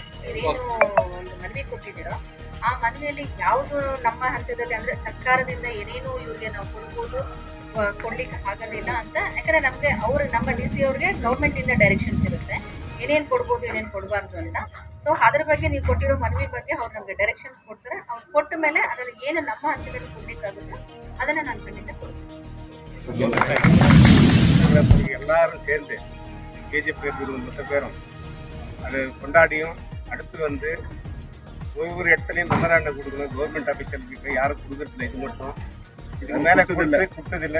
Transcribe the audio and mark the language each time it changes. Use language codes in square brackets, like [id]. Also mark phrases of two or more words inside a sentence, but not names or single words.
[kn] ನೀವೇನು ಒಂದು ಮನವಿ ಕೊಟ್ಟಿದ್ದೀರೋ ಆ ಮನೆಯಲ್ಲಿ ಯಾವುದು ನಮ್ಮ ಹಂತದಲ್ಲಿ ಅಂದರೆ ಸರ್ಕಾರದಿಂದ ಏನೇನು ಇವ್ರಿಗೆ ನಾವು ಕೊಡ್ಬೋದು ಕೊಡ್ಲಿಕ್ಕೆ ಆಗೋದಿಲ್ಲ ಅಂತ. ಯಾಕಂದರೆ ನಮಗೆ ಅವರು ನಮ್ಮ DC ಅವ್ರಿಗೆ ಗೌರ್ಮೆಂಟಿಂದ ಡೈರೆಕ್ಷನ್ಸ್ ಇರುತ್ತೆ ಏನೇನು ಕೊಡ್ಬೋದು ಏನೇನು ಕೊಡಬಾರ್ದು ಅಂತ. ಸೊ ಅದ್ರ ಬಗ್ಗೆ ನೀವು ಕೊಟ್ಟಿರೋ ಮನವಿ ಬಗ್ಗೆ ಅವ್ರು ನಮಗೆ ಡೈರೆಕ್ಷನ್ಸ್ ಕೊಡ್ತಾರೆ. ಅವ್ರು ಕೊಟ್ಟ ಮೇಲೆ ಅದರಲ್ಲಿ ಏನು ನಮ್ಮ ಹಂತದಲ್ಲಿ ಕೊಡಲಿಕ್ಕಾಗುತ್ತೆ ಅದನ್ನು ನಾನು ಖಂಡಿತ ಕೊಡ್ತೀನಿ. [ta] எல்லாரும் சேர்ந்து KGF ஒரு 30 பேரும் அது கொண்டாடியும் அடுத்து வந்து ஒவ்வொரு இடத்துலையும் மெமராண்டம் கொடுக்கணும். கவர்மெண்ட் ஆஃபீஸருக்கு யாரும் கொடுக்குறதில்ல. இது மட்டும் இதுக்கு மேலே கொடுத்ததில்லை.